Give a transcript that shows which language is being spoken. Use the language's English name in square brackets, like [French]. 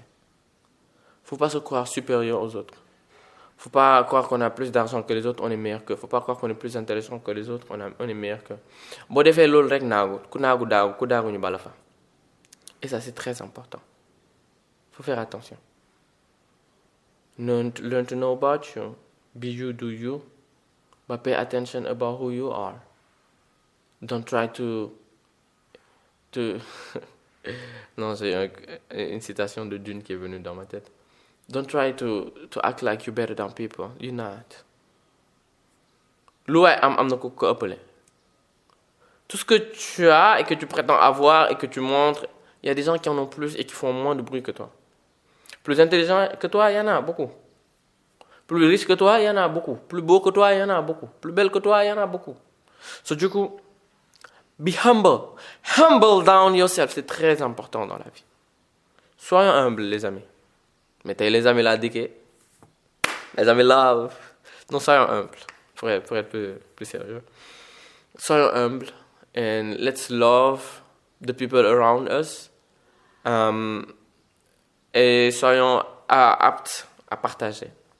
[French] Il ne faut pas se croire supérieur aux autres. Il ne faut pas croire qu'on a plus d'argent que les autres, on est meilleur qu'eux. Il ne faut pas croire qu'on est plus intéressant que les autres, on est meilleur qu'eux. [Wolof] Bon, defee loolu rek naagu ku naagu daagu ku daagu ñu bala fa. [French] Et ça, c'est très important. Il faut faire attention. [English] Learn to know about you. Be you, do you. But pay attention about who you are. Don't try to... [French] Non, c'est une citation de Dune qui est venue dans ma tête. [English] Don't try to act like you're better than people. You're not. [Wolof] Lu waay am na ko ëppale. [French] Tout ce que tu as et que tu prétends avoir et que tu montres, il y a des gens qui en ont plus et qui font moins de bruit que toi. Plus intelligent que toi, il y en a beaucoup. Plus riche que toi, il y en a beaucoup. Plus beau que toi, il y en a beaucoup. Plus belle que toi, il y en a beaucoup. So, du coup, [English] be humble. Humble down yourself. [French] C'est très important dans la vie. Soyons humbles, les amis. Mettez les amis là, diqués. Les amis love. Non, soyons humbles. Pour être plus sérieux. Soyons humbles. [English] And let's love the people around us. [French] Et soyons aptes à partager.